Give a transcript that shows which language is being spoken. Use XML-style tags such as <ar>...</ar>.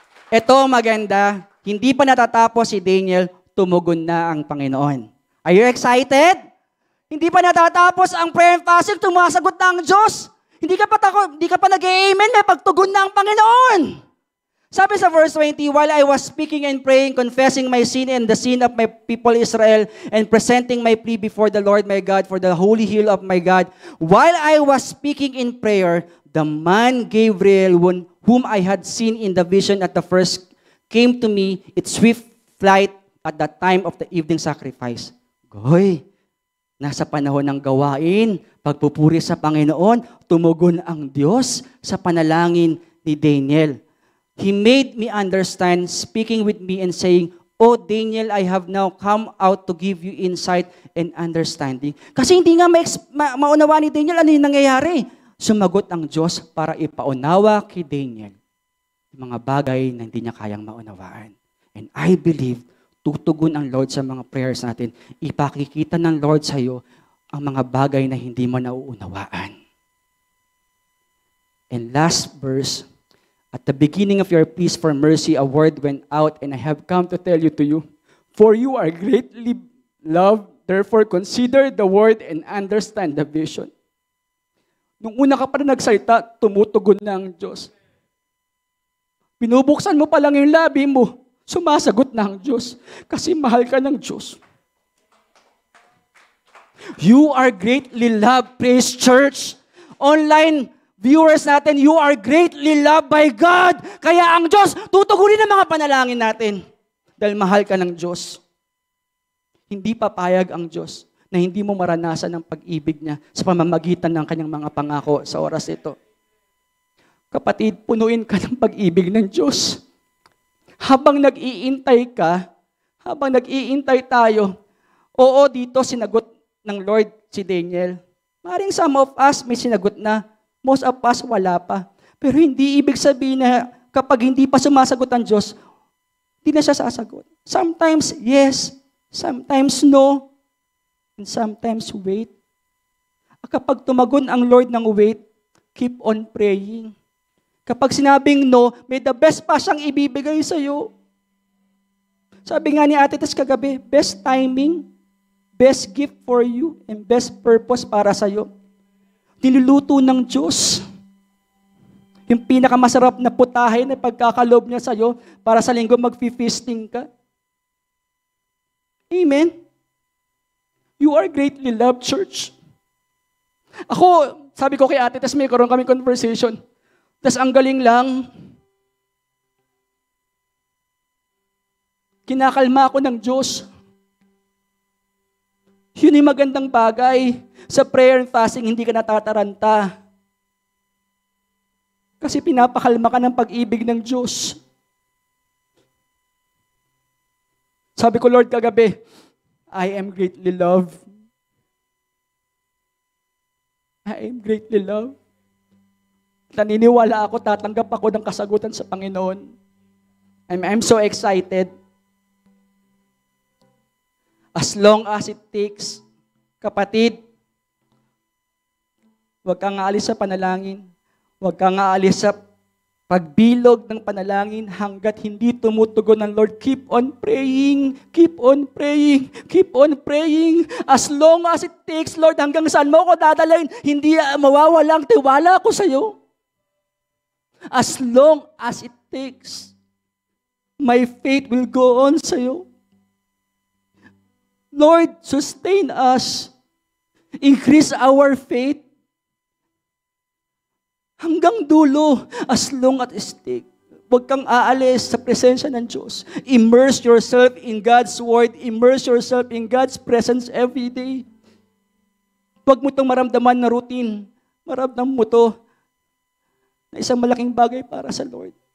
<tl>Ito maganda, hindi pa natatapos si Daniel, tumugon na ang Panginoon.</tl> <en>Are you excited?</en> <tl>Hindi pa natatapos ang</tl> <en>prayer and fasting,</en> <tl>tumasagot na ang Diyos. Hindi ka pa nag-amen, may pagtugon na ang Panginoon. Sabi sa</tl> <en>verse 20, while I was speaking and praying, confessing my sin and the sin of my people Israel, and presenting my plea before the Lord my God for the holy hill of my God, while I was speaking in prayer, the man Gabriel, whom I had seen in the vision at the first, came to me, its swift flight at the time of the evening sacrifice.</en> <tl>Goy, nasa panahon ng gawain, pagpupuri sa Panginoon, tumugon ang Diyos sa panalangin ni Daniel.</tl> <en>He made me understand, speaking with me and saying, "Oh Daniel, I have now come out to give you insight and understanding."</en> <tl>Kasi hindi nga maunawa ni Daniel ano yung nangyayari. Sumagot ang Diyos para ipaunawa kay Daniel yung mga bagay na hindi niya kayang maunawaan.</tl> <en>And I believe,</en> <tl>tutugon ang Lord sa mga prayers natin. Ipakikita ng Lord sa iyo ang mga bagay na hindi mo nauunawaan.</tl> <en>And last verse, at the beginning of your pleas for mercy, a word went out, and I have come to tell you to you, for you are greatly loved, therefore consider the word and understand the vision.</en> <tl>Nung una ka pa na nagsalita, tumutugon na ang Diyos. Binubuksan mo pa lang yung labi mo, sumasagot na ang Diyos. Kasi mahal ka ng Diyos.</tl> <en>You are greatly loved, Praise Church.</en> <tl>Online viewers natin,</tl> <en>you are greatly loved by God.</en> <tl>Kaya ang Diyos, tutugunin ang mga panalangin natin. Dahil mahal ka ng Diyos. Hindi papayag ang Diyos na hindi mo maranasan ang pag-ibig niya sa pamamagitan ng kanyang mga pangako sa oras ito. Kapatid, punuin ka ng pag-ibig ng Diyos. Habang nag-iintay ka, habang nag-iintay tayo, oo, dito sinagot ng Lord si Daniel. Maring</tl> <en>some of us</en> <tl>may sinagot na,</tl> <en>most of us,</en> <tl>wala pa. Pero hindi ibig sabihin na kapag hindi pa sumasagot ang Diyos, hindi na siya sasagot.</tl> <en>Sometimes, yes. Sometimes, no. And sometimes, wait.</en> <tl>Kapag tumagon ang Lord ng wait, keep on praying. Kapag sinabing no,</tl> <en>may the best</en> <tl>pa siyang ibibigay sa iyo. Sabi nga ni Ate Tess kagabi,</tl> <en>best timing, best gift for you, and best purpose</en> <tl>para sa iyo. Niluluto ng Diyos. Yung pinakamasarap na putahe na pagkakalob niya sa'yo para sa linggo mag-feasting ka. Amen?</tl> <en>You are greatly loved, church.</en> <tl>Ako, sabi ko kay Ate, tas may karoon kami conversation. Tas ang galing lang, kinakalma ako ng Diyos. Yun yung magandang bagay. Sa</tl> <en>prayer and fasting,</en> <tl>hindi ka natataranta. Kasi pinapakalma ka ng pag-ibig ng Diyos. Sabi ko,</tl> <en>Lord,</en> <tl>kagabi,</tl> <en>I am greatly loved. I am greatly loved.</en> <tl>Naniniwala ako, tatanggap ako ng kasagutan sa Panginoon.</tl> <en>I'm so excited. As long as it takes,</en> <tl>kapatid, huwag kang aalis sa panalangin. Huwag kang aalis sa pagbilog ng panalangin hanggat hindi tumutugon ng Lord.</tl> <en>Keep on praying. Keep on praying. Keep on praying. As long as it takes,</en> <tl>Lord, hanggang saan mo ako dadalhin, hindi mawawala ang tiwala ko sa iyo.</tl> <en>As long as it takes, my faith will go on</en> <tl>sa iyo.</tl> <en>Lord, sustain us. Increase our faith.</en> <tl>Hanggang dulo,</tl> <en>as long as it takes.</en> <tl>Huwag kang aalis sa presensya ng Diyos.</tl> <en>Immerse yourself in God's Word. Immerse yourself in God's presence every day.</en> <tl>Huwag mo itong maramdaman na routine. Maramdam mo ito na isang malaking bagay para sa Lord.</tl>